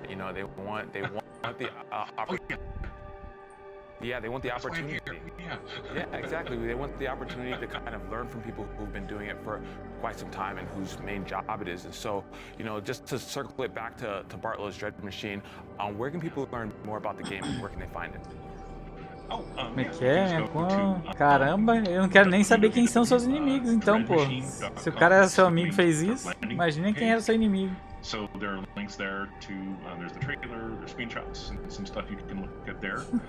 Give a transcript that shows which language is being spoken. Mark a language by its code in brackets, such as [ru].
[en] They want the opportunity. Yeah, they want the opportunity. Yeah, exactly. They want the opportunity to kind of learn from people who've been doing it for quite some time and whose main job it is. And so, just to circle it back to Bartlow's Dread Machine, where can people learn more about the game and where can they find it? [pt] Como é que é? Caramba, eu não quero nem saber quem são seus inimigos, então, pô. Se o cara era seu amigo e fez isso, imagina quem era seu inimigo. [en] So there are links there to, there's the trailer, there's screenshots, and some stuff you can look at there.